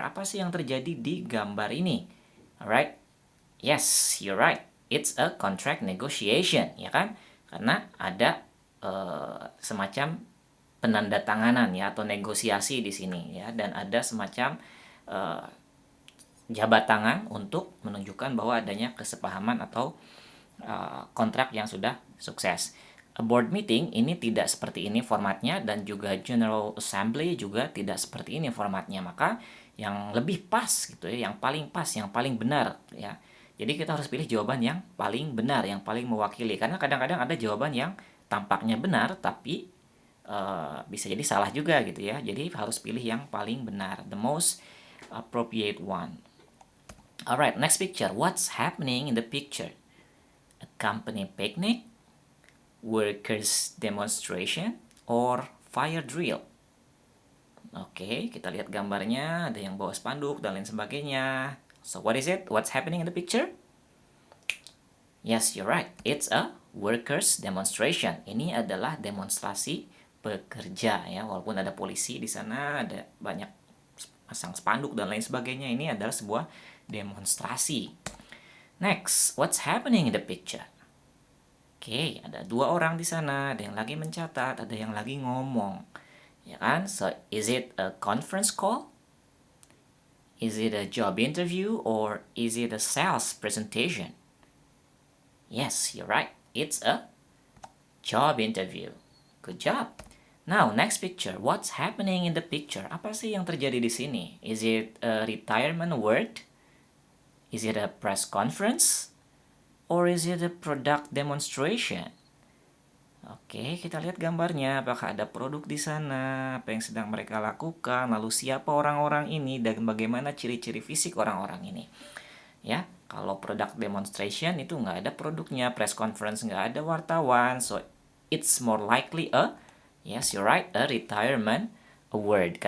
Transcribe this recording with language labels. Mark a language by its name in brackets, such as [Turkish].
[Indonesian] Apa sih yang terjadi di gambar ini? [English] Alright, yes, you're right. It's a contract negotiation, [Indonesian] ya kan? Karena ada semacam penandatanganan ya atau negosiasi di sini ya, dan ada semacam uh, jabat tangan untuk menunjukkan bahwa adanya kesepahaman atau kontrak yang sudah sukses. A board meeting ini tidak seperti ini formatnya, dan juga General Assembly juga tidak seperti ini formatnya. Maka yang lebih pas gitu ya, yang paling pas, yang paling benar ya. Jadi kita harus pilih jawaban yang paling benar, yang paling mewakili. Karena kadang-kadang ada jawaban yang tampaknya benar tapi bisa jadi salah juga gitu ya. Jadi harus pilih yang paling benar, [English] the most appropriate one. Alright, next picture. What's happening in the picture? A company picnic, workers demonstration, or fire drill. [Indonesian] Oke, kita lihat gambarnya, ada yang bawa spanduk dan lain sebagainya. [English] So what is it? What's happening in the picture? Yes, you're right. It's a workers demonstration. [Indonesian] Ini adalah demonstrasi pekerja ya. Walaupun ada polisi di sana, ada banyak pasang spanduk dan lain sebagainya, ini adalah sebuah demonstrasi. [English] Next, what's happening in the picture? [Indonesian] Oke, ada dua orang di sana, ada yang lagi mencatat, ada yang lagi ngomong. Ya kan? [English] So, is it a conference call? Is it a job interview or is it a sales presentation? Yes, you're right. It's a job interview. Good job. Now, next picture. What's happening in the picture? [Indonesian] Apa sih yang terjadi di sini? [English] Is it a retirement award? Is it a press conference? Or is it a product demonstration? [Indonesian] Oke, kita lihat gambarnya. Apakah ada produk di sana? Apa yang sedang mereka lakukan? Lalu siapa orang-orang ini dan bagaimana ciri-ciri fisik orang-orang ini? Ya, kalau product demonstration itu nggak ada produknya, press conference nggak ada wartawan, [English] so it's more likely a, yes you're right, a retirement award.